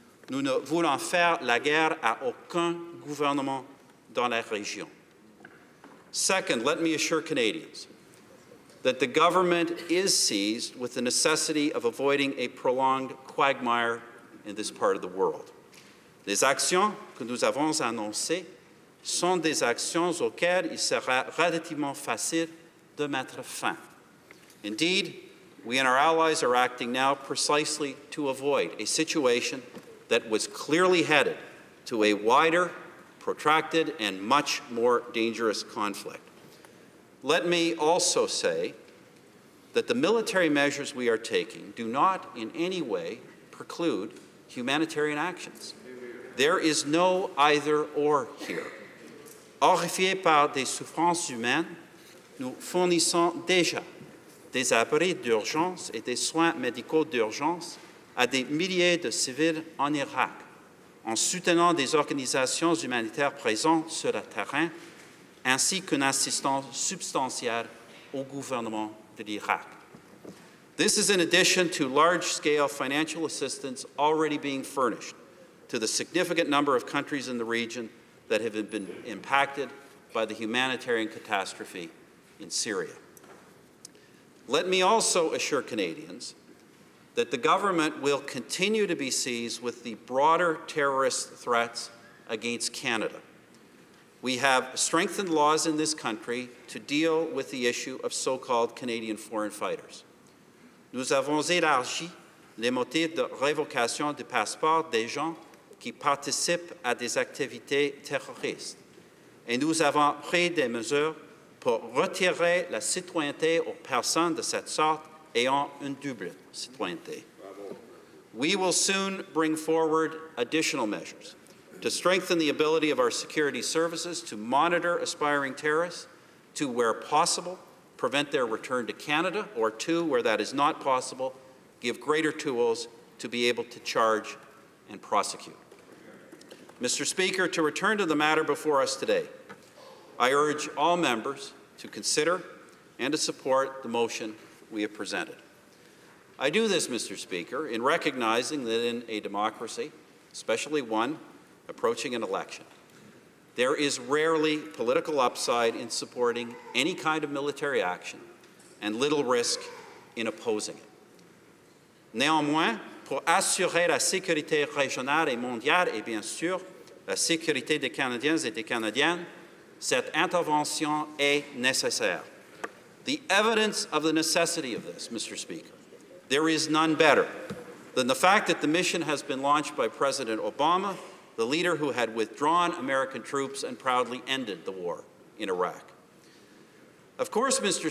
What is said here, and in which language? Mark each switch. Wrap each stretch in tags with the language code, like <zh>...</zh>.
<fr>Nous ne voulons faire la guerre à aucun gouvernement dans la région.</fr> <en>Second, let me assure Canadians that the government is seized with the necessity of avoiding a prolonged quagmire in this part of the world.</en> <fr>Les actions que nous avons annoncées sont des actions auxquelles il sera relativement facile de mettre fin.</fr> <en>Indeed, we and our allies are acting now precisely to avoid a situation that was clearly headed to a wider, protracted, and much more dangerous conflict. Let me also say that the military measures we are taking do not in any way preclude humanitarian actions. There is no either-or here.</en> <fr>Horrifiés par des souffrances humaines, nous fournissons déjà des abris d'urgence et des soins médicaux d'urgence à des milliers de civils en Irak, en soutenant des organisations humanitaires présentes sur le terrain, ainsi qu'une assistance substantielle au gouvernement de l'Irak.</fr> <en>This is in addition to large-scale financial assistance already being furnished to the significant number of countries in the region that have been impacted by the humanitarian catastrophe in Syria. Let me also assure Canadians that the government will continue to be seized with the broader terrorist threats against Canada. We have strengthened laws in this country to deal with the issue of so-called Canadian foreign fighters.</en> <fr>Nous avons élargi les motifs de révocation du passeport des gens qui participent à des activités terroristes. Et nous avons pris des mesures pour retirer la citoyenneté aux personnes de cette sorte ayant une double citoyenneté.</fr> <en>We will soon bring forward additional measures to strengthen the ability of our security services to monitor aspiring terrorists, to, where possible, prevent their return to Canada, or two, where that is not possible, give greater tools to be able to charge and prosecute. Mr. Speaker, to return to the matter before us today, I urge all members to consider and to support the motion we have presented. I do this, Mr. Speaker, in recognizing that in a democracy, especially one approaching an election, there is rarely political upside in supporting any kind of military action and little risk in opposing it.</en> <fr>Néanmoins, pour assurer la sécurité régionale et mondiale et bien sûr la sécurité des Canadiens et des Canadiennes, cette intervention est nécessaire.</fr> <en>The evidence of the necessity of this, Mr. Speaker, there is none better than the fact that the mission has been launched by President Obama, the leader who had withdrawn American troops and proudly ended the war in Iraq. Of course, Mr.</en>